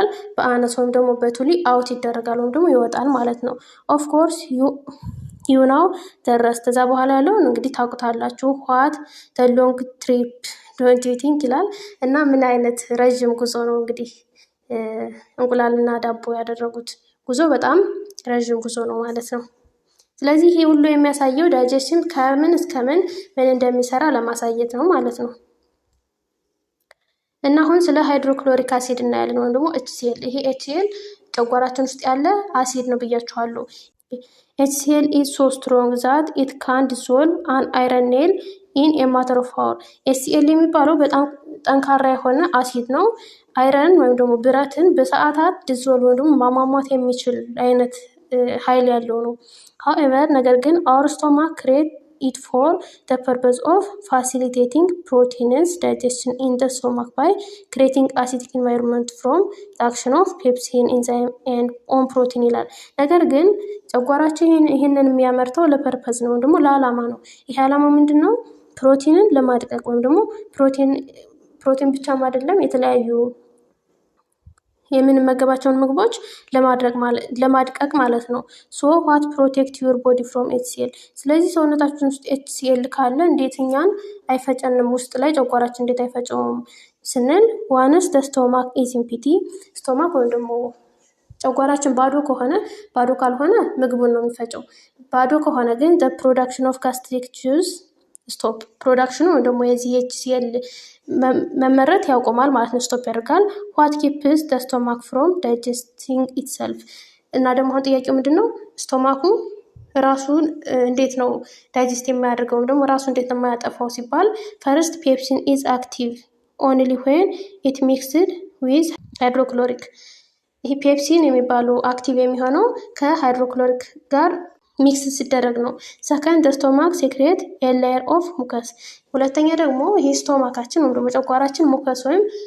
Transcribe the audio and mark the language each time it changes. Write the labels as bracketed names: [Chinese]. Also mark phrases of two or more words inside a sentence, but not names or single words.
[Amharic] በአነስ ወይም ደግሞ በቱሊ አውት ይደረጋል ወይም ደግሞ ይወጣል ማለት ነው። [English] of course you know the rest [Amharic] ከዛ በኋላ ያለውን እንግዲህ ታውቁታላችሁ። [English] what the long trip don't you think [Amharic] ይላል እና ምን አይነት ረዥም ጉዞ ነው እንግዲህ እንቁላልና ዳቦ ያደረጉት ጉዞ በጣም ረዥም ጉዞ ነው ማለት ነው። ስለዚህ ይህ ሁሉ የሚያሳየው ዳይጀሽን ከምን እስከ ምን እንደሚሰራ ለማሳየት ነው ማለት ነው። እና አሁን ስለ ሃይድሮክሎሪክ አሲድ እናያለን ወይም ደግሞ HCl። ይሄ HCl ጨጓራችን ውስጥ ያለ አሲድ ነው ብያችኋለሁ። [English] HCl is so strong that it can dissolve an iron nail in a matter of hours። [Amharic] HCl የሚባለው በጣም ጠንካራ የሆነ አሲድ ነው። አይረን ወይም ደግሞ ብረትን በሰዓታት ዲዞልቭ ወይም ደግሞ ማሟሟት የሚችል አይነት ኃይል ያለው ነው። however ነገር ግን [English] our stomach create it for the purpose of facilitating proteins digestion in the stomach by creating acidic environment from the action of pepsin enzyme and on protein [Amharic] ይላል። ነገር ግን ጨጓራችን ይህንን የሚያመርተው ለፐርፐዝ ነው ወይም ደግሞ ለዓላማ ነው። ይሄ ዓላማ ምንድን ነው? ፕሮቲንን ለማድቀቅ ወይም ደግሞ ፕሮቲን ብቻም አይደለም የተለያዩ የምንመገባቸውን ምግቦች ለማድቀቅ ማለት ነው። [English] so what protect your body from HCl። [Amharic] ስለዚህ ሰውነታችን ውስጥ HCl ካለ እንዴት እኛን አይፈጨንም? ውስጥ ላይ ጨጓራችን እንዴት አይፈጨውም ስንል [English] once the stomach is empty። [Amharic] ስቶማክ ወይም ደግሞ ጨጓራችን ባዶ ካልሆነ ምግቡን ነው የሚፈጨው። ባዶ ከሆነ ግን [English] the production of gastric juice [Amharic] ስቶፕ ፕሮዳክሽኑ ወይም ደግሞ የዚህ HCl መመረት ያቆማል ማለት ነው። ስቶፕ ያደርጋል። [English] what keeps the stomach from digesting itself። [Amharic] እና ደግሞ አሁን ጥያቄው ምንድን ነው? ስቶማኩ ራሱን እንዴት ነው ዳይጀስት የሚያደርገው ደግሞ ራሱ እንዴት ነው የማያጠፋው ሲባል [English] first pepsin is active only when it mixed with hydrochloric። [Amharic] ይህ ፔፕሲን የሚባለው አክቲቭ የሚሆነው ከሃይድሮክሎሪክ ጋር ሚክስ ሲደረግ ነው። [English] second stomach secrete a of mucus። [Amharic] ሁለተኛ ደግሞ ይሄ ስቶማካችን ወይም ደግሞ ጨጓራችን ሙከስ ወይም